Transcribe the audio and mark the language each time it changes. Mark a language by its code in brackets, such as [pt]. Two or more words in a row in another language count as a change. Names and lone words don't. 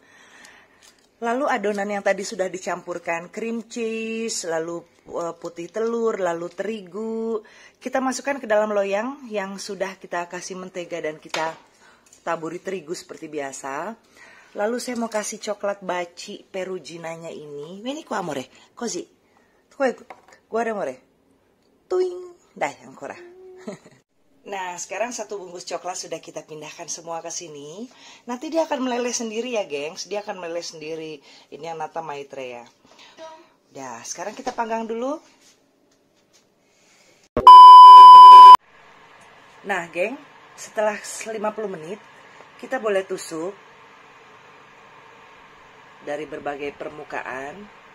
[id] Lalu adonan yang tadi sudah dicampurkan cream cheese, lalu putih telur, lalu terigu. Kita masukkan ke dalam loyang yang sudah kita kasih mentega dan kita taburi terigu seperti biasa. Lalu saya mau kasih coklat baci peruginanya ini. [it] Ini qua amore, così. Guarda amore. Tuing. Dai ancora. [id] Nah, sekarang satu bungkus coklat sudah kita pindahkan semua ke sini. Nanti dia akan meleleh sendiri ya, gengs. Dia akan meleleh sendiri. Ini yang nata maitreya. Dah, sekarang kita panggang dulu. Nah, geng, setelah 50 menit, kita boleh tusuk dari berbagai permukaan.